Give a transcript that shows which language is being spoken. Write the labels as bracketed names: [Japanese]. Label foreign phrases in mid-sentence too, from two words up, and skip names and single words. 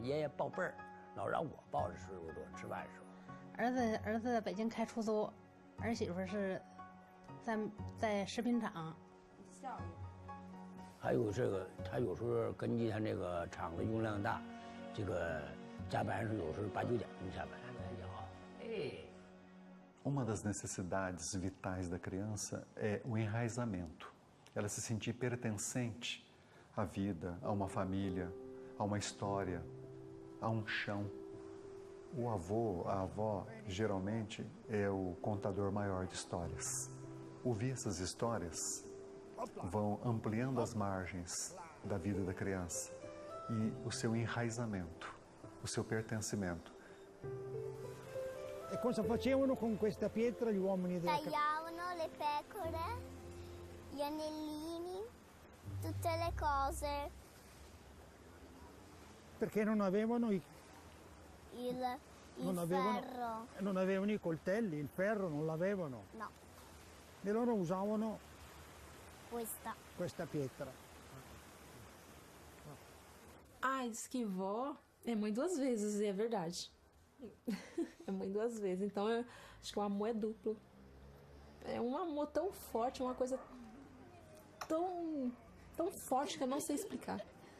[Chinese] 爷爷报辈儿，老让我报的时候多，吃饭的时候。儿子在北京开出租，儿媳妇是在食品厂。还有这个，他有时候根据他那个厂子用量大，这个加班是有时候8、9点钟下班。 [Portuguese] Uma das necessidades vitais da criança é o enraizamento. Ela se sentir pertencente à vida, a uma família, a uma história, a um chão. O avô, a avó, geralmente é o contador maior de histórias. Ouvir essas histórias vão ampliando as margens da vida da criança e o seu enraizamento, o seu pertencimento. [Italian] E cosa facevano con questa pietra gli uomini della casa? Tagliavano le pecore, gli anellini, tutte le cose. Perché non avevano il ferro. Non avevano i coltelli, il ferro non l'avevano. No. E loro usavano questa pietra. [Portuguese] Diz que vó é mãe 2 vezes, e é verdade. É mãe 2 vezes, então acho que o amor é duplo. É um amor tão forte, uma coisa tão forte que eu não sei explicar.